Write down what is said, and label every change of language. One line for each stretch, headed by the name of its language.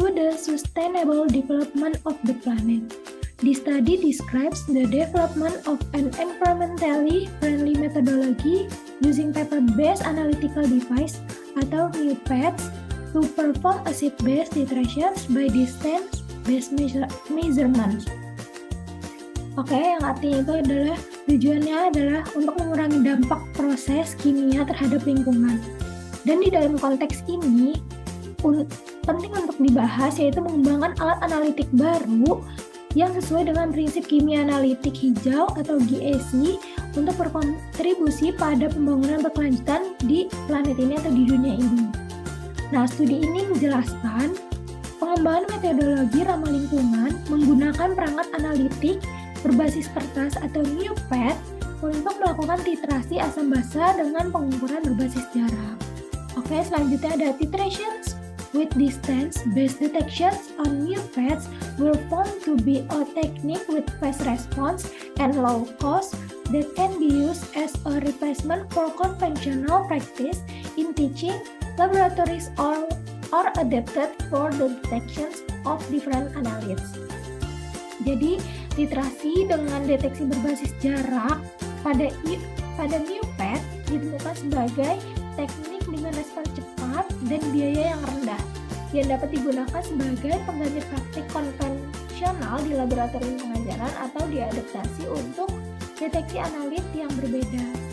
English: to the sustainable development of the planet. The study describes the development of an environmentally friendly methodology using paper-based analytical device atau MUPADs to perform acid-based titrations by distance-based measurements.
Indonesian: Oke, yang artinya itu adalah tujuannya adalah untuk mengurangi dampak proses kimia terhadap lingkungan. Dan di dalam konteks ini penting untuk dibahas yaitu mengembangkan alat analitik baru yang sesuai dengan prinsip kimia analitik hijau atau GAC untuk berkontribusi pada pembangunan berkelanjutan di planet ini atau di dunia ini. Nah, studi ini menjelaskan pengembangan metodologi ramah lingkungan menggunakan perangkat analitik berbasis kertas atau MUPAD untuk melakukan titrasi asam basa dengan pengukuran berbasis jarak. Oke, selanjutnya ada
English: titrations with distance-based detections on MUPADs were found to be a technique with fast response and low cost that can be used as a replacement for conventional practice in teaching laboratories or adapted for the detections of different analytes.
Indonesian: Jadi, titrasi dengan deteksi berbasis jarak pada MUPAD ditemukan sebagai teknik dengan respons cepat dan biaya yang rendah yang dapat digunakan sebagai pengganti praktik konvensional di laboratorium pengajaran atau diadaptasi untuk deteksi analit yang berbeda.